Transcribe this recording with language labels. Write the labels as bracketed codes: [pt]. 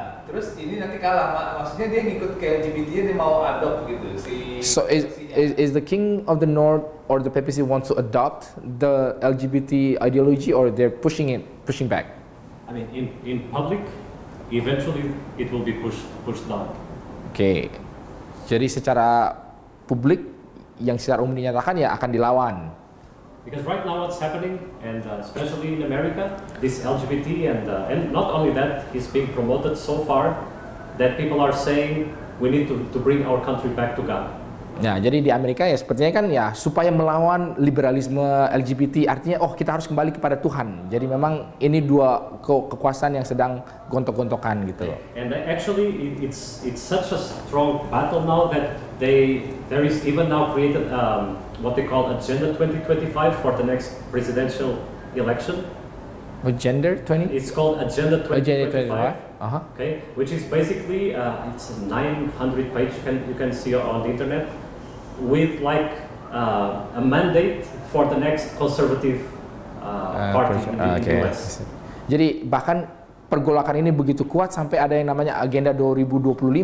[id] Terus ini nanti kalah, maksudnya dia ngikut ke LGBT, dia mau adopt gitu si. [en] So is the king of the north or the PPC wants to adopt the LGBT ideology, or they're pushing back? I mean, in public, eventually it will be pushed down. Okay. [id] Jadi secara publik yang secara umum dinyatakan ya akan dilawan. [en] Because right now what's happening, and especially in America, this LGBT and not only that, is being promoted so far that people are saying we need to bring our country back to God. [id] Ya, jadi di Amerika ya sepertinya kan ya supaya melawan liberalisme LGBT, artinya kita harus kembali kepada Tuhan. Jadi memang ini dua kekuasaan yang sedang gontok-gontokan gitu loh. [en] And actually it's such a strong battle now that there is even now created what they call Agenda 2025 for the next presidential election. Agenda 20? It's called Agenda 2025. Okay, which is basically it's a 900 page you can see on the internet with like a mandate for the next conservative party in the US. [id] Jadi bahkan pergolakan ini begitu kuat sampai ada yang namanya Agenda 2025.